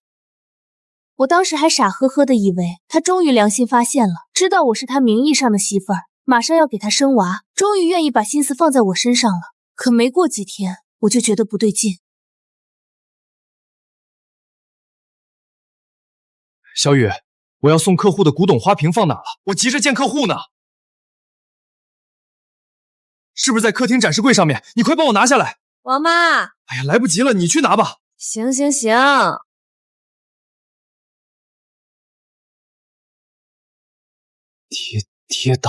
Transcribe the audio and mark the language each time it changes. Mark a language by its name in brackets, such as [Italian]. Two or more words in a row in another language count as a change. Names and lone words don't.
[Chinese] 我當時還傻呵呵的以為他終於良心發現了，知道我是他名義上的媳婦兒，馬上要給他生娃，終於願意把心思放在我身上了。可沒過幾天，我就覺得不對勁。小雨，我要送客戶的古董花瓶放哪了？我急着見客戶呢。是不是在客廳展示櫃上面？你快幫我拿下來。王媽，哎呀，來不及了，你去拿吧。行行行。跌倒